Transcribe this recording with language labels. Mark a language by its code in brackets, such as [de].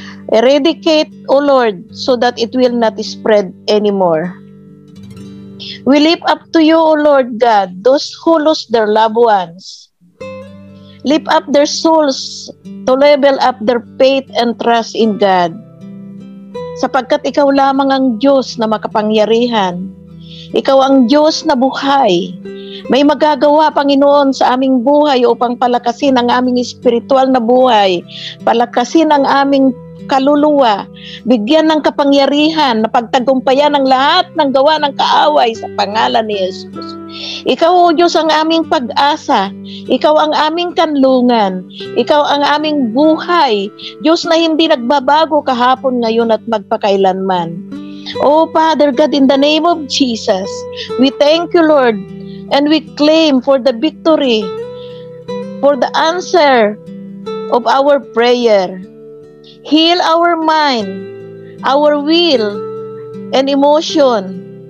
[en] Eradicate, O Lord, so that it will not spread anymore. We lift up to you, O Lord God, those who lost their loved ones. Lift up their souls to level up their faith and trust in God. [tl] Sapagkat ikaw lamang ang Diyos na makapangyarihan. Ikaw ang Diyos na buhay. May magagawa, Panginoon, sa aming buhay upang palakasin ang aming espiritual na buhay, palakasin ang aming kaluluwa, bigyan ng kapangyarihan na pagtagumpayan ang lahat ng gawa ng kaaway sa pangalan ni Jesus. Ikaw, O Diyos, ang aming pag-asa. Ikaw ang aming kanlungan. Ikaw ang aming buhay. Diyos na hindi nagbabago kahapon, ngayon at magpakailanman. [en] Oh, Father God, in the name of Jesus, we thank you, Lord, and we claim for the victory, for the answer of our prayer. Heal our mind, our will, and emotion.